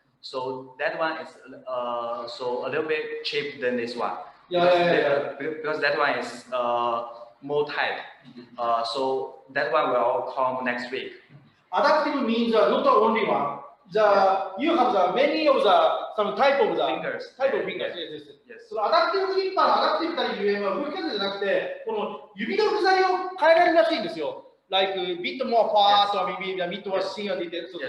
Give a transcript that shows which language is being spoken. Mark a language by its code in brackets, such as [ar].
[en] So that one is so a little bit cheap than this one. Yeah. Because that one is more tight. So that one will come next week. Adaptive means not only one. You have the many of some type of Fingers. fingers. Yes. [ja] そのアダプティブグリッパーのアダプティブたるゆえんは動き方じゃなくて、この指の具材を変えられるらしいんですよ。 [en] Like bit more fast or maybe a bit more thin or detail.